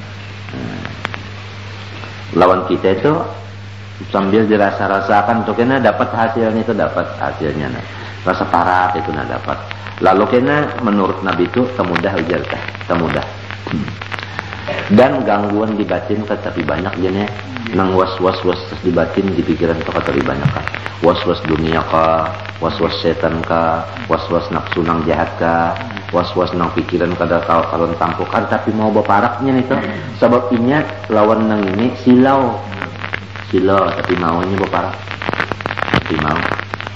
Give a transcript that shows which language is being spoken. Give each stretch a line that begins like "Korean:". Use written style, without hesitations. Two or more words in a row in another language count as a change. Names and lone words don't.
Banjar: Lawan kita itu sambil dirasa-rasakan tuh kena dapat hasilnya itu dapat hasilnya nah. Rasa parah itu nah dapat. Lalu kena menurut Nabi itu temudah ujar teh, temudah. Dan gangguan di batin tetapi banyak jenis nang was-was di batin di pikiran itu kata banyak kan. Was-was dunia ka, was-was setan ka, was-was nafsu nang jahat ka, was-was nang pikiran kada kalon tampuk kan tapi mau baparaknya itu. Sebab inya lawan nang ini silau tapi maunya baparak. Tapi mau